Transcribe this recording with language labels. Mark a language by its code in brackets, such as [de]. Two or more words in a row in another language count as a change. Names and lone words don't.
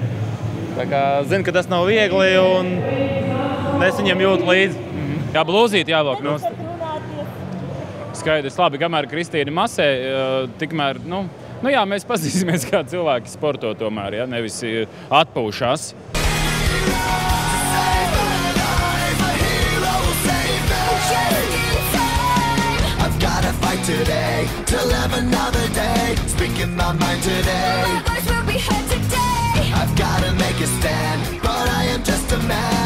[lv] Tā kā zinu, ka tas nav viegli un es viņiem jūtu līdzi. Jā, blūzīt jāvāk nost. Skaidrs, labi, kamēr Kristīna masē, tikmēr, nu jā, mēs pazīsimies, kā cilvēki sporto tomēr, ja, nevis atpūšās. [en] Today, till have another day, speaking my mind today. My voice will be heard today. I've gotta make a stand, but I am just a man.